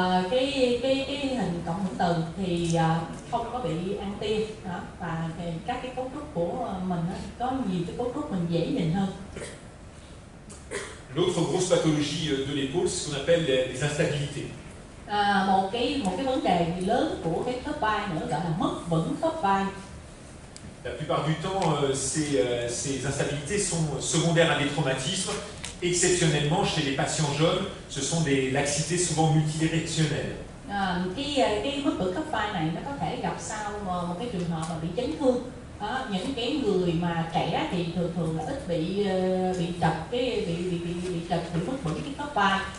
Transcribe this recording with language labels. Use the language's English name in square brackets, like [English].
[Vietnamese] Cái hình cộng hưởng từ thì không có bị ăn tia và các cái cấu trúc của mình có nhiều cái cấu trúc mình dễ nhìn hơn. [French] L'autre grosse pathologie de l'épaule, c'est ce qu'on appelle les instabilités. [Vietnamese] Một cái vấn đề lớn của cái khớp vai nữa gọi là mất vững khớp vai. [French] La plupart du temps, ces instabilités sont secondaires à des traumatismes. Exceptionnellement, chez les patients jeunes, ce sont des laxités souvent multidirectionnelles. [Vietnamese] Cái mất vững khớp vai này nó có thể gặp sau một cái trường hợp mà bị chấn thương. Những cái người mà trẻ thì thường là ít bị trật bị mất vững cái khớp vai.